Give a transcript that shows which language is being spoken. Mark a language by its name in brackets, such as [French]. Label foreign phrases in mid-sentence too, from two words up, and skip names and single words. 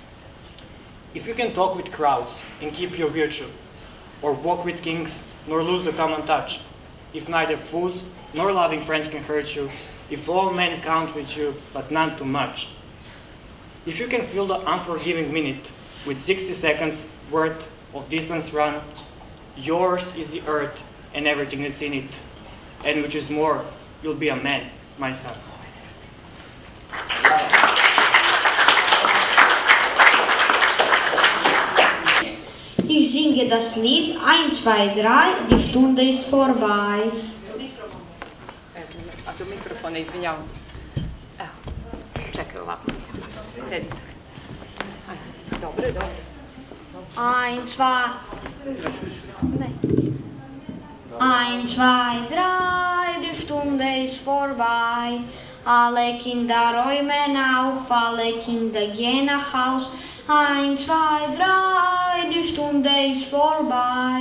[English] If you can talk with crowds and keep your virtue, or walk with kings nor lose the common touch, if neither fools nor loving friends can hurt you, if all men count with you but none too much, if you can fill the unforgiving minute with 60 seconds worth of distance run, yours is the earth and everything that's in it, and which is more, you'll be a man, my son. [German] Ich singe das Lied 1, 2, 3, die Stunde ist vorbei. [Serbian] A do mikrofona, izvinjavam se. Evo, čekaj ovako, sedi. Dobro, dobro. [German] 1, 2, 1, 2, 3, die Stunde Stunde ist vorbei. Alle Kinder räumen auf, alle Kinder gehen nach Haus. 1, 2, 3, die Stunde ist vorbei.